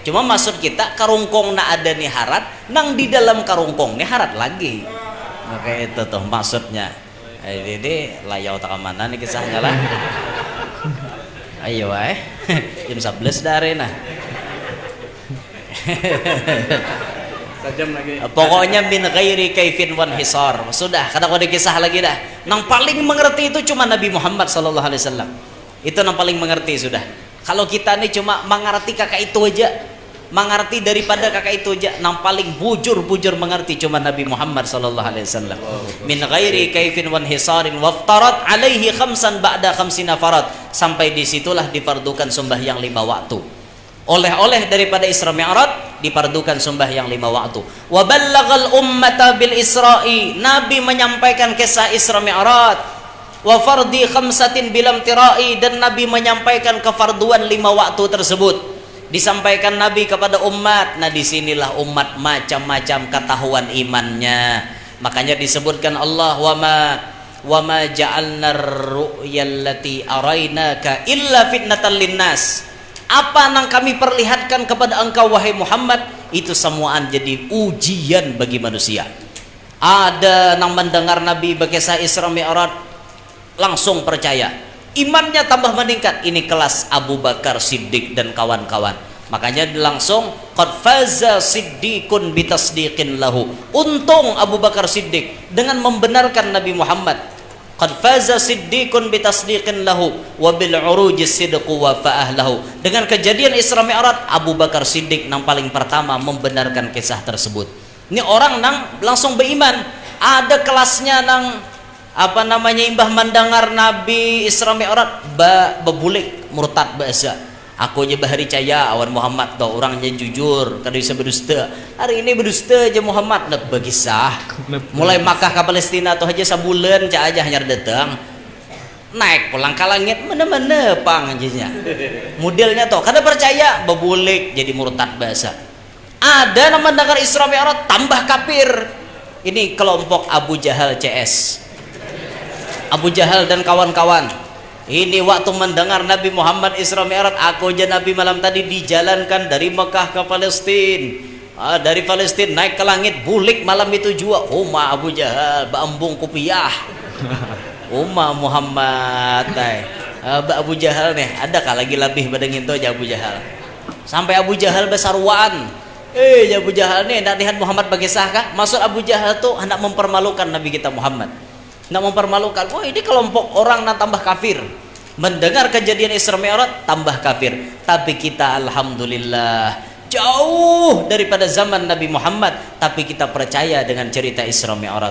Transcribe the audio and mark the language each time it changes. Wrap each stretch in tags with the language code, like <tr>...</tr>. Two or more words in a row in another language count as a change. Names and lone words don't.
<bjn>Cuma maksud kita karungkong na ada nih harat, nang di dalam karungkong nih harat lagi. Oke itu tuh maksudnya. Jadi layau tak mana nih kisahnya lah. Ayo jam 11 dari nah. Sajam lagi.</bjn> <ar>Pokoknya من غير كيف وانحصار.</ar> <bjn>Sudah, kada kau dikisah lagi dah. Nang paling mengerti itu cuma Nabi Muhammad</bjn> <ar>صلى الله عليه وسلم.</ar> <bjn>Itu nang paling mengerti sudah. Kalau kita nih cuma mengerti kakak itu aja, mengerti daripada kakak itu aja, nang paling bujur mengerti cuma Nabi Muhammad</bjn> <ar>صلى الله عليه وسلم. من غير كيف وانحصار وافترضت عليه خمسا بعد خمسين فرض.</ar> <id>Sampai disitulah dipardukan sembahyang 5 waktu. Oleh daripada Isra Mi'raj dipardukan sembahyang 5 waktu.</id> <ar>وبلغ الأمة بالإسراء,</ar> <id>Nabi menyampaikan kisah Isra Mi'raj.</id> <ar>وفرض خمسة بلا امتراء,</ar> <id>dan Nabi menyampaikan kefarduan 5 waktu tersebut. Disampaikan Nabi kepada umat. Nah disinilah umat macam-macam ketahuan imannya. Makanya disebutkan Allah,</id> <ar>وما جعلنا الرؤيا التي أريناك إلا فتنة للناس.</ar> <id>Apa yang kami perlihatkan kepada engkau wahai Muhammad, itu semuaan jadi ujian bagi manusia. Ada yang mendengar Nabi berkisah Isra Mi'raj langsung percaya. imannya tambah meningkat. Ini kelas Abu Bakar Siddiq dan kawan-kawan. Makanya langsung</id> <ar>قد فاز صديق بتصديق له.</ar> <id>Untung Abu Bakar Siddiq dengan membenarkan Nabi Muhammad.</id> <ar>قد فاز صديق بتصديق له وبالعروج صدقا وفى له.</ar> <id>Dengan kejadian Isra Mi'raj, Abu Bakar Siddiq yang paling pertama membenarkan kisah tersebut.</id> <bjn>Ini orang nang langsung beriman. Ada kelasnya nang apa namanya imbah mendengar Nabi Isra Mi'raj bebulik murtad bahasa. Aku aja bahari caya awan Muhammad do orangnya jujur, kada bisa berdusta. Hari ini berdusta aja Muhammad nak berkisah. Mulai Makkah ke Palestina tuh aja sabulan cak aja hanya datang. Naik pulang ke langit mana-mana pang aja. Modelnya tuh kada percaya bebulik jadi murtad bahasa. Ada nama mendengar Isra Mi'raj tambah kafir.</bjn> <id>Ini kelompok Abu Jahal CS. Abu Jahal dan kawan-kawan.</id> <bjn>Ini waktu mendengar Nabi Muhammad Isra Mi'raj, aku aja Nabi malam tadi dijalankan dari Mekah ke Palestina, dari Palestina naik ke langit, bulik malam itu juga. Uma Abu Jahal baambung kupiah. Uma Muhammad Abu Jahal nih, adakah lagi lebih badengin tuh aja Abu Jahal. Sampai Abu Jahal besarwan. Abu Jahal nih nak lihat Muhammad bagi sahkah?</bjn> <id>Maksud Abu Jahal tuh hendak mempermalukan Nabi kita Muhammad. Nak mempermalukan. Wah, ini kelompok orang nak tambah kafir. Mendengar kejadian Isra Mi'raj tambah kafir. Tapi kita alhamdulillah jauh daripada zaman Nabi Muhammad, tapi kita percaya dengan cerita Isra Mi'raj.</id>